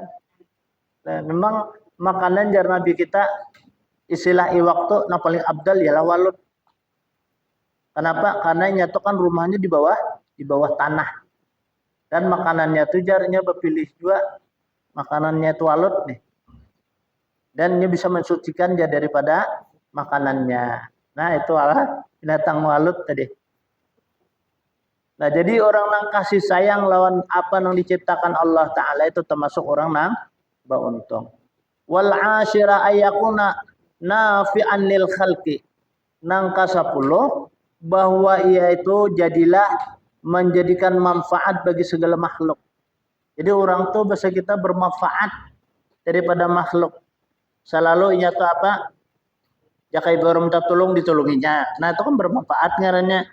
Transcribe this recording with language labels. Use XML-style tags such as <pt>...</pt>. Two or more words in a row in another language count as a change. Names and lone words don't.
<bjn>Nah, memang makanan jar Nabi kita istilah waktu nah paling abdal ialah walut. Kenapa? Karena nyatu kan rumahnya di bawah tanah. Dan makanannya itu jarnya berpilih juga makanannya itu walut nih. Dan dia bisa mensucikan dia daripada makanannya. Nah, itu adalah binatang walut tadi. Nah, jadi orang yang kasih sayang lawan apa yang diciptakan Allah Ta'ala itu termasuk orang yang beruntung.</bjn> <ar>والعاشرة أن يكون نافعا للخلق.</ar> <bjn>Nang kasapuluh bahwa ia itu jadilah menjadikan manfaat bagi segala makhluk. Jadi orang tuh bahasa kita bermanfaat daripada makhluk. Selalu inya tuh apa? Jakai orang minta tolong ditolonginya. Nah itu kan bermanfaat ngarannya.</bjn>